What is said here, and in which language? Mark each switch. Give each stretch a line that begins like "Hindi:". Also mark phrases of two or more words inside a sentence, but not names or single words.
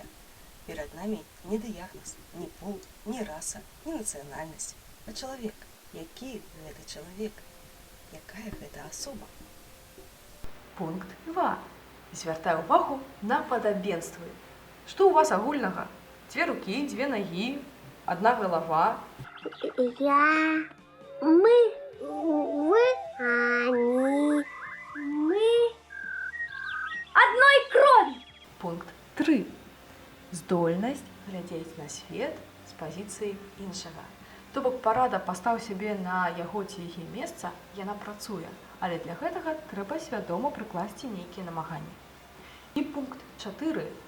Belarusian: Перад намі не дыягназ, ні пол, ні раса, ні нацыянальнасць, а чалавек. Які гэта чалавек? Якая гэта асоба? Пункт 2. Звяртай увагу на падабенствы. Што ў вас агульнага? 2 рукі, 2 нагі, 1 галава. Я, мы, вы, они, мы. 3. Здольнасць глядзець на свет з пазіцыі іншага. То бок парада «пастаў сябе на яго ці яе месца» яна працуе, але для гэтага трэба свядома прыкласці нейкія намаганні. І пункт 4.